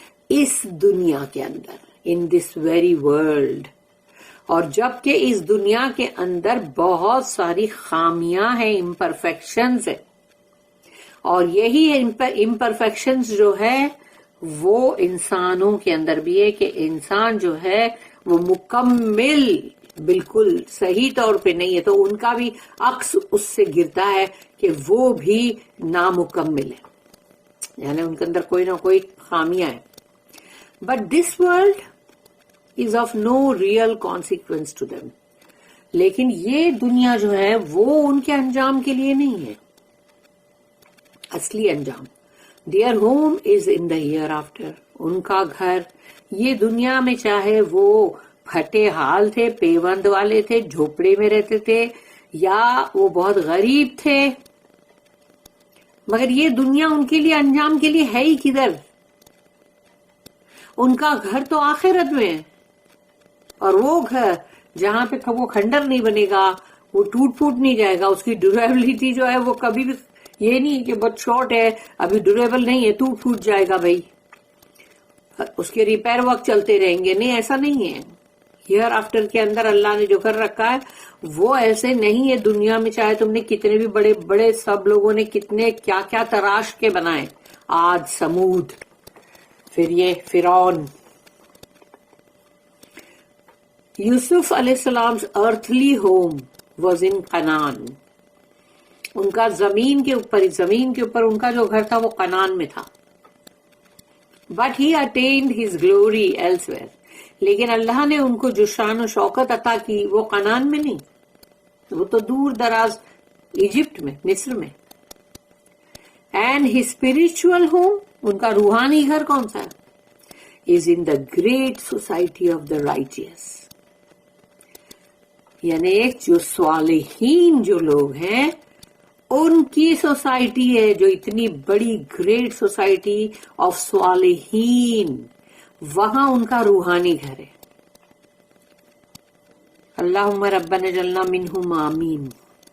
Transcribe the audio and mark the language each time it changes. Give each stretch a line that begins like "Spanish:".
Urdu: اس دنیا کے اندر،
English: in this very world,
Urdu: اور جبکہ اس دنیا کے اندر بہت ساری خامیاں ہیں، امپرفیکشنز ہیں، اور یہی امپرفیکشنز جو ہے وہ انسانوں کے اندر بھی ہے، کہ انسان جو ہے وہ مکمل بالکل صحیح طور پہ نہیں ہے. تو ان کا بھی عکس اس سے گرتا ہے کہ وہ بھی نامکمل ہے، یعنی ان کے اندر کوئی نہ کوئی خامیاں ہیں.
English: But this world is of no real consequence to them.
Urdu: لیکن یہ دنیا جو ہے وہ ان کے انجام کے لیے نہیں ہے، اصلی انجام.
English: their home is in the hereafter.
Urdu: ان کا گھر یہ دنیا میں، چاہے وہ پھٹے حال تھے، پیوند والے تھے، جھوپڑے میں رہتے تھے، یا وہ بہت غریب تھے، مگر یہ دنیا ان کے لیے انجام کے لیے ہے ہی کدھر. ان کا گھر تو آخرت میں ہے، اور وہ گھر جہاں پہ وہ کھنڈر نہیں بنے گا، وہ ٹوٹ پھوٹ نہیں جائے گا، اس کی ڈیوریبلٹی جو ہے وہ کبھی بھی یہ نہیں کہ بہت شارٹ ہے، ابھی ڈیوریبل نہیں ہے، ٹوٹ پھوٹ جائے گا بھائی، اس کے ریپیئر ورک چلتے رہیں گے. نہیں، ایسا نہیں ہے. ہیئر آفٹر کے اندر اللہ نے جو کر رکھا ہے وہ ایسے نہیں ہے. دنیا میں چاہے تم نے کتنے بھی بڑے بڑے سب لوگوں نے کتنے کیا کیا تراش کے بنائے، عاد، سمود، پھر یہ فرعون.
English: یوسف علیہ السلام's earthly home was in Canaan.
Urdu: ان کا زمین کے اوپر ان کا جو گھر تھا وہ کنعان میں تھا.
English: But he attained his glory elsewhere.
Urdu: لیکن اللہ نے ان کو جو شان و شوکت عطا کی وہ کنعان میں نہیں، وہ تو دور دراز ایجپٹ میں، مصر میں.
English: And his spiritual home،
Urdu: ان کا روحانی گھر کون سا ہے؟
English: is in the great society of the righteous.
Urdu: یعنی جو صالحین جو لوگ ہیں ان کی سوسائٹی ہے، جو اتنی بڑی گریٹ سوسائٹی آف صالحین، وہاں ان کا روحانی گھر ہے.
Arabic: اللہم ربنا اجعلنا منہم،
Urdu: آمین.